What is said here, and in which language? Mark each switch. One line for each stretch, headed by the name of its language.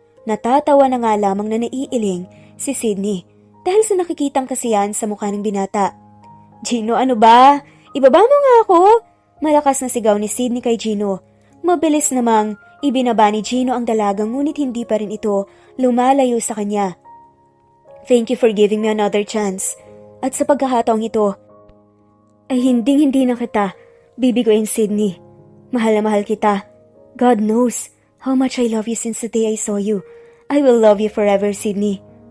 Filipino: Natatawa na nga lamang na naiiling si Sydney dahil sa nakikitang kasiyahan sa mukha ng binata. Gino, ano ba? Ibaba mo nga ako! Malakas na sigaw ni Sydney kay Gino. Mabilis namang ibinaba ni Gino ang dalaga ngunit hindi pa rin ito lumalayo sa kanya.
English: Thank you for giving me another chance.
Filipino: At sa pagkakataong ito, ay hindi na kita bibiguin, Sydney. Mahal na mahal kita.
English: God knows how much I love you since the day I saw you. I will love you forever, Sydney.